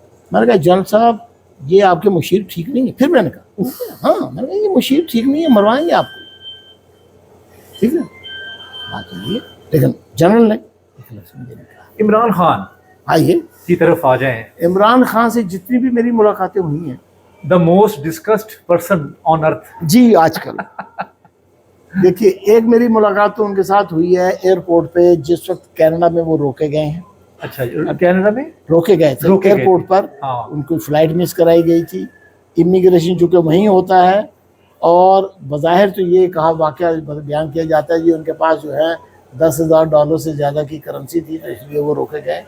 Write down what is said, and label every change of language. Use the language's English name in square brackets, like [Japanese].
[Urdu] میں نے کہا جنرل صاحب یہ آپ کے مشیر ٹھیک نہیں ہے. پھر میں نے کہا ہاں, میں نے کہا یہ مشیر ٹھیک نہیں ہے, مروائیں گے آپ کو, ٹھیک ہے بات یہ. لیکن جنرل نے عمران خان آئیے کی طرف آ جائیں. عمران خان سے جتنی بھی میری ملاقاتیں ہوئی ہیں, [English] The most discussed person on earth. [Urdu] جی آج کل دیکھیے ایک میری ملاقات تو ان کے ساتھ ہوئی ہے ایئرپورٹ پہ, جس وقت کینیڈا میں وہ روکے گئے ہیں. اچھا, کینیڈا میں روکے گئے تھے ایئرپورٹ پر, ان کو فلائٹ مس کرائی گئی تھی. امیگریشن چونکہ وہیں ہوتا ہے, اور بظاہر تو یہ کہا واقعہ بیان کیا جاتا ہے جی ان کے پاس جو ہے $10,000 سے زیادہ کی کرنسی تھی, تو اس لیے وہ روکے گئے.